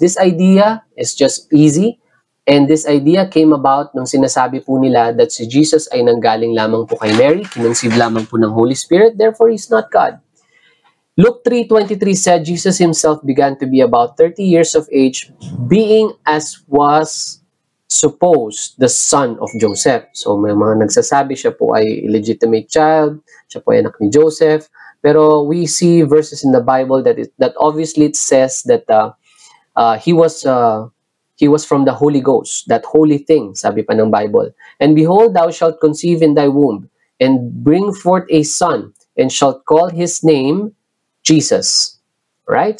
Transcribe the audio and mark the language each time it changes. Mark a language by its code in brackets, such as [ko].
[en] This idea is just easy, and this idea came about [tl] nung sinasabi po nila [en] that [tl] si Jesus ay nanggaling lamang po kay Mary, kinunceive lamang po ng Holy [en] Spirit, therefore He's not God. Luke 3:23 said, Jesus himself began to be about 30 years of age, being as was supposed the son of Joseph. [tl] So may mga nagsasabi siya po ay illegitimate child, siya po ay anak ni Joseph. [en] Pero we see verses in the Bible that obviously it says that he was from the Holy Ghost, that holy thing, [tl] sabi pa ng Bible. [en] And behold, thou shalt conceive in thy womb, and bring forth a son, and shalt call his name Jesus. Right?